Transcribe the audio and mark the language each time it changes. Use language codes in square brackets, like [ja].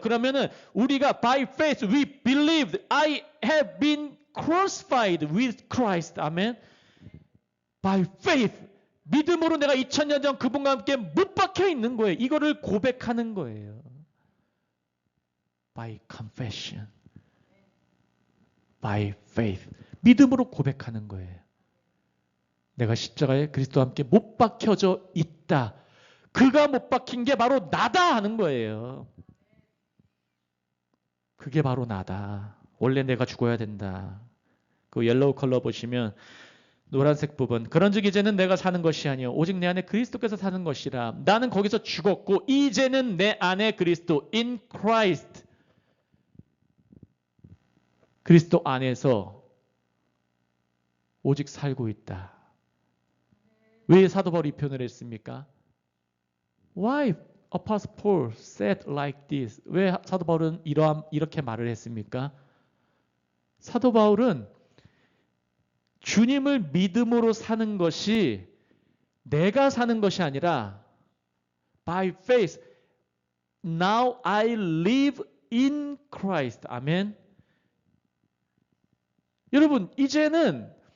[ko] 그러면은 우리가 [en] by faith we believed I have been crucified with Christ. 아멘. By faith. [ko] 믿음으로 내가 2000년 전 그분과 함께 못 박혀 있는 거예요. 이거를 고백하는 거예요. [en] By confession. By faith. [ko] 믿음으로 고백하는 거예요. 내가 십자가에 그리스도와 함께 못 박혀져 있다. 그가 못 박힌 게 바로 나다 하는 거예요. 그게 바로 나다. 원래 내가 죽어야 된다. 그 옐로우 컬러 보시면 노란색 부분. 그런즉 이제는 내가 사는 것이 아니요 오직 내 안에 그리스도께서 사는 것이라. 나는 거기서 죽었고 이제는 내 안에 그리스도 [en] in Christ. [ko] 그리스도 안에서 오직 살고 있다. 왜 사도 바울이 이 표현을 했습니까? [en] Why Apostle Paul said like this? [ko] 왜 사도 바울은 이렇게 말을 했습니까? 사도 바울은 주님을 믿음으로 사는 것이 내가 사는 것이 아니라 [en] by faith now I live in Christ. [ko] 아멘. 여러분 이제는